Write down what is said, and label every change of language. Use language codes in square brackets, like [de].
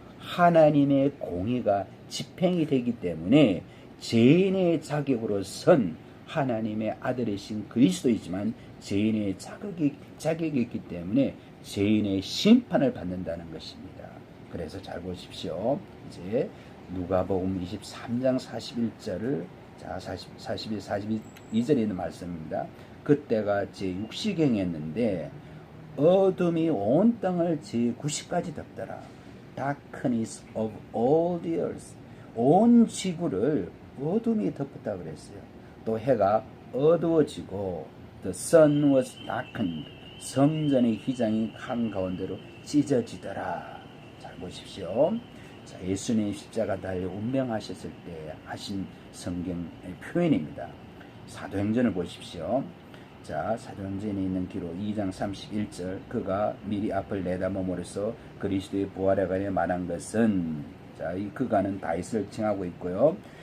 [ko] 하나님의 공의가 집행이 되기 때문에 죄인의 자격으로 선 하나님의 아들이신 그리스도이지만 죄인의 자격이 있기 때문에 죄인의 심판을 받는다는 것입니다. 그래서 잘 보십시오. 이제 누가복음 23장 41절을, 자, 41, 42절에 있는 말씀입니다. 그때가 제6시경이었는데 어둠이 온 땅을 제9시까지 덮더라. [en] Darkness of all the earth. [ko] 온 지구를 어둠이 덮었다 그랬어요. 또 해가 어두워지고 [en] the sun was darkened. [ko] 성전의 휘장이 한가운데로 찢어지더라. 잘 보십시오. 자, 예수님 십자가 달려 운명하셨을 때 하신 성경의 표현입니다. 사도행전을 보십시오. 자, 사도행전에 있는 기록 2장 31절, 그가 미리 앞을 내다봄으로써 그리스도의 부활에 관해 말한 것은, 자, 이 그가는 다윗을 칭하고 있고요.